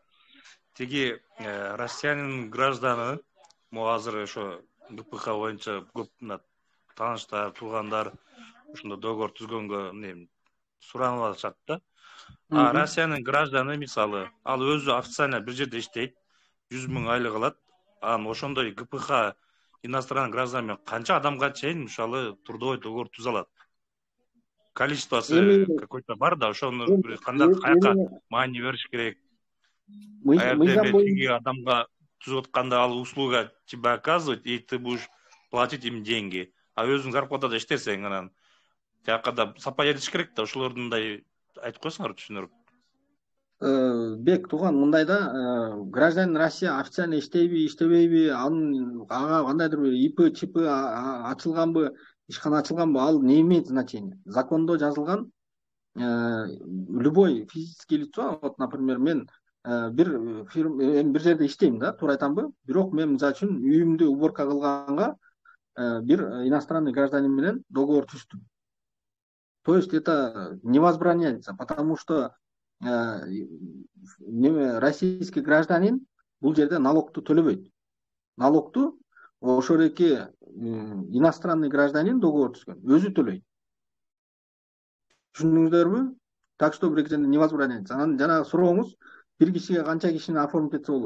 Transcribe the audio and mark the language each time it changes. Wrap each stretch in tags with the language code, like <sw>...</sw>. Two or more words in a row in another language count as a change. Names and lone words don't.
<ky>Тиги Россиянын гражданы, азыр ошо ГПХ боюнча көп тааныштар, туугандар ушунда договор түзгөнгө суранып атышат да. А Россиянын гражданы мисалы, ал өзү официально бир жерде иштейт, 100 000 айлык алат. Ошондой ГПХ</ky> <ru>иностранный граждан</ru> <ky>менен канча адамга чейин мисалы</ky> <ru>трудовой договор</ru> <ky>түзө алат.</ky> <ru>Количествосы какой-то</ru> <ky>бар да, ошону кандай каяка маани бериш керек. Тиги адамга түзүп атканда ал</ky> <ru>услуга тебе оказывать, и ты будешь платить им деньги.</ru> <ky>А өзүң зарплатада иштесең, анан тиякада сапа эриш керек да, ошолордундай айтып койсоңор түшүнүрүп. Бек тууган мындай да,</ky> <ru>гражданин Россия официально</ru> <ky>иштейби, иштебейби, ага кандайдыр бир ИП, ЧИП ачылганбы, ишкана ачылганбы, ал</ky> <ru>не имеет значения.</ru> <ky>Закондо жазылган</ky> <ru>любой физический лицо, вот, например,</ru> <ky>мен бир жерде иштейм да, туура айтамбы? Бирок мен мисалы үчүн үйүмдү уборка кылганга бир</ky> <ru>иностранный гражданин</ru> <ky>менен договор түздүм.</ky> <ru>То есть это не возбраняется, потому что российский гражданин</ru> <ky>бул жерде налогту төлөбөйт. Налогту ошореки</ky> <ru>иностранный гражданин</ru> <ky>договор түзгөн өзү төлөйт. Түшүндүңүздөрбү?</ky> <ru>Так что</ru> <ky>бир жерде</ky> <ru>не возбраняется.</ru> <ky>Анан жанагы сурооңуз бир кишиге канча кишини оформить этсе болот.</ky>